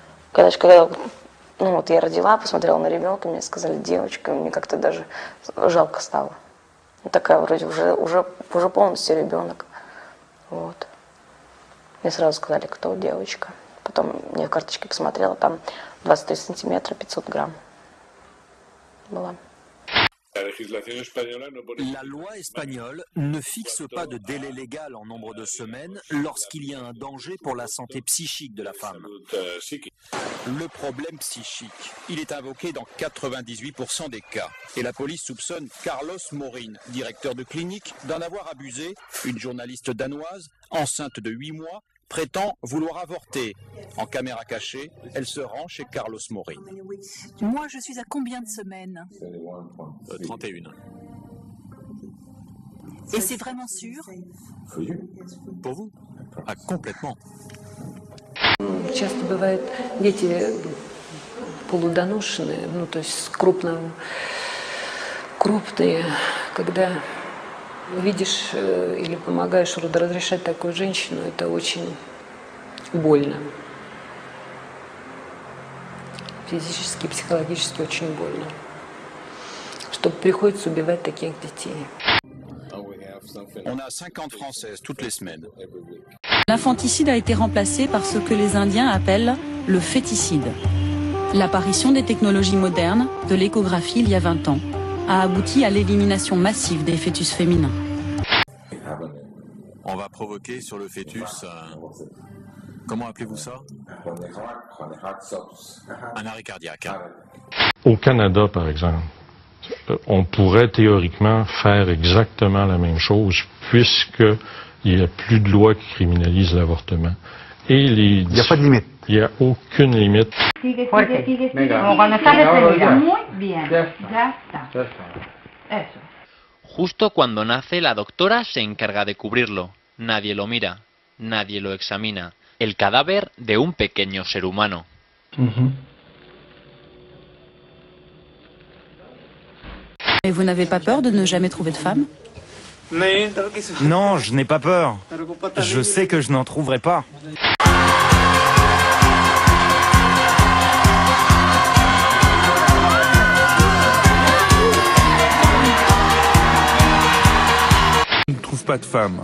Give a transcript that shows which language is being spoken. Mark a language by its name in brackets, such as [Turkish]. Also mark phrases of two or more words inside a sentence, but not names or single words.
[Russian] Когда ну, вот я родила, посмотрела на ребенка, мне сказали девочка, мне как-то даже жалко стало. Такая вроде уже полностью ребенок. Вот. Мне сразу сказали, кто девочка. Потом я в карточке посмотрела, там 23 сантиметра, 500 грамм была. [French] La loi espagnole ne fixe pas de délai légal en nombre de semaines lorsqu'il y a un danger pour la santé psychique de la femme. Le problème psychique, il est invoqué dans 98% des cas. Et la police soupçonne Carlos Morin, directeur de clinique, d'en avoir abusé. Une journaliste danoise, enceinte de 8 mois, prétend vouloir avorter. En caméra cachée, elle se rend chez Carlos Morin. Moi, je suis à combien de semaines 31. Et c'est vraiment sûr Pour vous? Ah, complètement. [Russian] Часто бывает, дети полудоношенные, ну то есть крупные, когда видишь или помогаешь родоразрешать такую женщину, это очень больно. Физически и психологически очень больно. Что приходится убивать таких детей. [French] On a 50 Françaises toutes les semaines. L'infanticide a été remplacé par ce que les Indiens appellent le féticide. L'apparition des technologies modernes, de l'échographie il y a 20 ans, a abouti à l'élimination massive des fœtus féminins. On va provoquer sur le fœtus, comment appelez-vous ça? Un arrêt cardiaque. Au Canada, par exemple, on pourrait théoriquement faire exactement la même chose puisqu'il n'y a plus de loi qui criminalise l'avortement. Et il n'y a pas de limite. Il n'y a aucune limite. [Spanish] Sigue. Como cuando estás despedida. Muy bien. Ya está. Eso. Justo cuando nace, la doctora se encarga de cubrirlo. Nadie lo mira, nadie lo examina. El cadáver de un pequeño ser humano. [French] Et vous n'avez pas peur de ne jamais trouver de femme? Non, je n'ai pas peur. Je sais que je n'en trouverai pas. On ne trouve pas de femmes.